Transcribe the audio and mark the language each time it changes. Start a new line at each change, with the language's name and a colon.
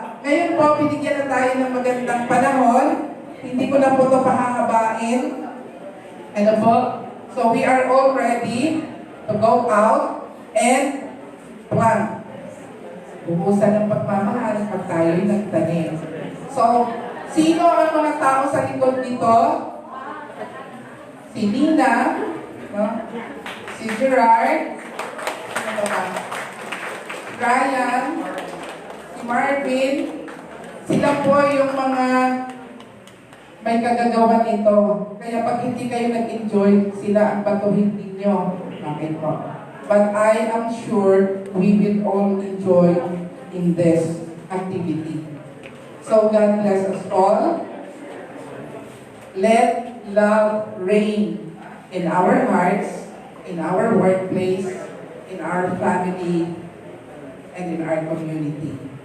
Filipino: Ngayon po, binigyan na tayo ng magandang panahon. Hindi ko na po ito pahahabain. Ano po?
English: So, we are all ready to go out and plant.
Filipino: Buhusan ng pagmamahal pag tayo'y nagtanim. So, sino ang mga tao sa likod nito? Si Nina, no? Si Gerard, ano ba? Ryan, si Marvin, sila po yung mga may kagagawa nito. Kaya pag hindi kayo nag-enjoy, sila ang batuhin ninyo. Bakit po?
English: But I am sure we will all enjoy in this activity. So God bless us all. Let love reign in our hearts, in our workplace, in our family, and in our community.